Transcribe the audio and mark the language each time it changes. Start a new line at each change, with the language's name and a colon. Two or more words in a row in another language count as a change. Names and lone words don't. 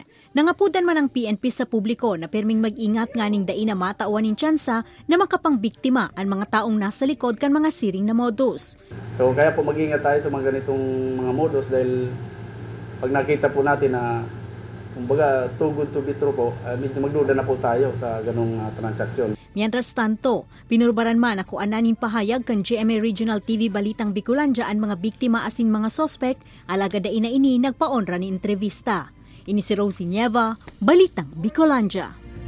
Bikol: Nangapudan man ang PNP sa publiko na perming mag-ingat nganing dain na matauan ng tsansa na makapangbiktima ang mga taong nasa likod kan mga siring na modus.
Filipino: So kaya po mag-ingat tayo sa mga ganitong mga modus dahil pag nakita po natin na kumbaga
English: too good to be true
Filipino: po, medyo magduda na po tayo sa ganong transaksyon.
Bikol: Mientras tanto, pinurbaran man ako ananin pahayag kan GMA Regional TV Balitang Bicolandia ang mga biktima asin mga sospek, alaga dain na ini nagpaonra ni entrevista. Ini si Rosie Nieva, Balitang Bicolandia.